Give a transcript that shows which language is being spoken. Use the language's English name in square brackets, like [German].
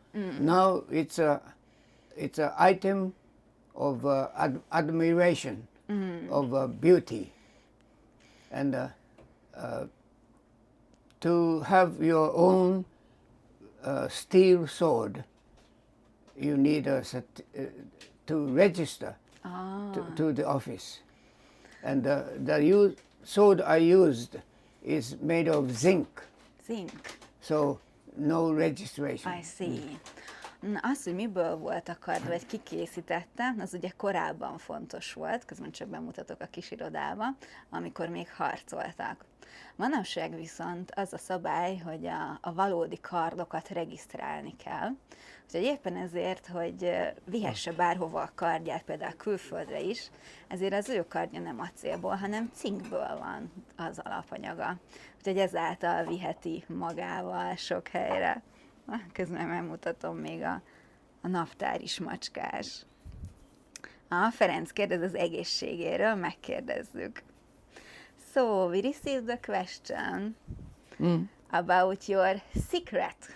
[English] Now it's a item of admiration, of beauty, and to have your own steel sword, you need to register to the office, and the sword I used is made of zinc. Zinc. So no registration. I see. [Hungarian] Az, hogy miből volt a kard, vagy ki készítette, az ugye korábban fontos volt, közben csak bemutatok a kis irodába, amikor még harcoltak. Manapság viszont az a szabály, hogy a valódi kardokat regisztrálni kell. Úgyhogy éppen ezért, hogy vihesse bárhova a kardját, például külföldre is, ezért az ő kardja nem acélból, hanem cinkből van az alapanyaga. Úgyhogy ezáltal viheti magával sok helyre. Közben megmutatom még a naptár is macskás. Ferenc kérdez az egészségéről, megkérdezzük. [English] So, we received a question about your secret.